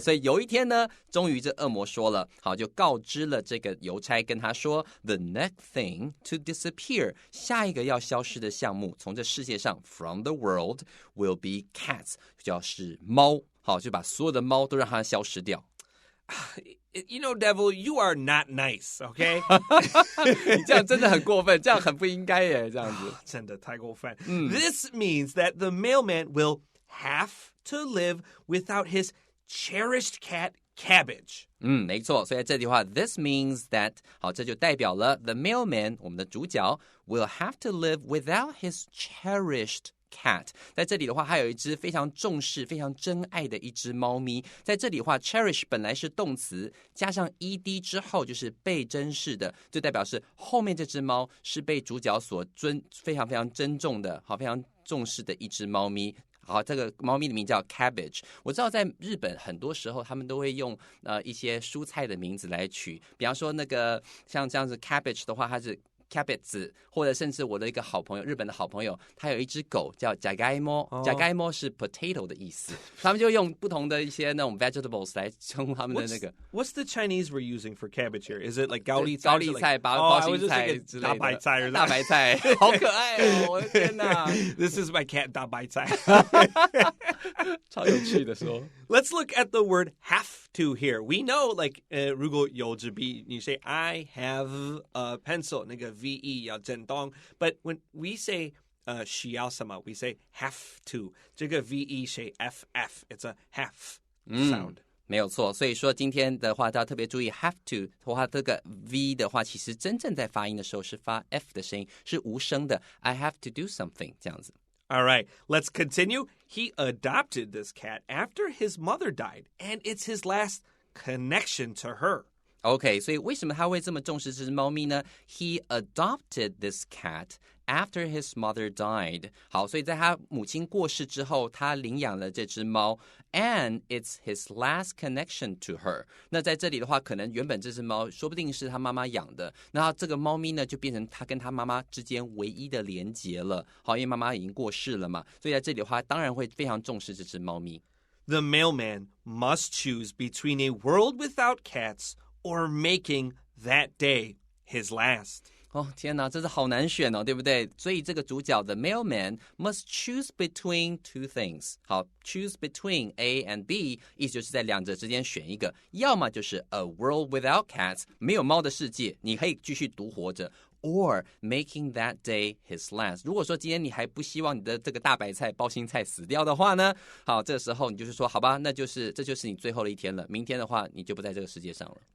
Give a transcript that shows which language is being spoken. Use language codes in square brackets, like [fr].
[zh] 所以有一天呢，终于这恶魔说了，好，就告知了这个邮差，跟他说 ， [en] the next thing to disappear， [zh] 下一个要消失的项目，从这世界上 [en] from the world will be cats， [zh] 就是猫。好，就把所有的猫都让它消失掉。 [en] You know, devil, you are not nice, okay? [zh] 你这样真的很过分，这样很不应该耶，这样子。真的太过分。 [en] This means that the mailman will have to live without his cherished cat, Cabbage. [zh] 没错，所以在这里的话 [en] this means that [zh] 好，这就代表了 the mailman 我们的主角 [en] will have to live without his cherished cat， [zh] 在这里的话，还有一只非常重视、非常珍爱的一只猫咪。在这里的话 ，cherish 本来是动词，加上 ed 之后就是被珍视的，就代表是后面这只猫是被主角所非常非常珍重的，好，非常重视的一只猫咪。好，这个猫咪的名叫 Cabbage。我知道在日本很多时候他们都会用一些蔬菜的名字来取，比方说那个像这样子 Cabbage 的话，它是cabbage， 或者甚至我的一个好朋友，日本的好朋友，他有一只狗叫じゃがいも，じゃがいも是 potato 的意思，他们就用不同的一些那种 vegetables 来称呼他们的那个。 [en] What's the Chinese we're using for cabbage here? Is it like 高丽菜？ [zh] 高丽菜、包心菜之类的。大白菜，大白菜，好可爱哦！我的天哪 [en] ！This is my cat [zh] 大白菜，超有趣的说。 [en] Let's look at the word have to here. We know, like, [zh] 如果有支笔，你 [en] say I have a pencil， [zh] 那个 ve 要震动。 [en] But when we say [zh] 需要什么 [en] we say have to. [zh] 这个 ve 是 ff. [en] It's a have sound. [zh] 没有错，所以说今天的话，大家特别注意 have to 的话，这个 v 的话，其实真正在发音的时候是发 f 的声音，是无声的。 [en] I have to do something [zh] 这样子。 [en] All right, let's continue. He adopted this cat after his mother died, and it's his last connection to her. [zh] OK， 所以为什么他会这么重视这只猫咪呢 ？ [en] He adopted this cat after his mother died. [zh] 好，所以在他母亲过世之后，他领养了这只猫 ， [en] and it's his last connection to her. [zh] 那在这里的话，可能原本这只猫说不定是他妈妈养的，那这个猫咪呢，就变成他跟他妈妈之间唯一的连结了。好，因为妈妈已经过世了嘛，所以在这里的话，当然会非常重视这只猫咪。 [en] The mailman must choose between a world without cats or making that day his last. [zh] 哦，天哪，这是好难选哦，对不对？所以这个主角的 [en] mailman must choose between two things. [zh] 好 ， [en] choose between A and B， [zh] 意思就是在两者之间选一个，要么就是 [en] a world without cats， [zh] 没有猫的世界，你可以继续独活着。 [en] Or making that day his last. [zh] 如果说今天你还不希望你的这个大白菜、包心菜死掉的话呢，好，这个时候你就是说，好吧，这就是你最后的一天了。明天的话，你就不在这个世界上了。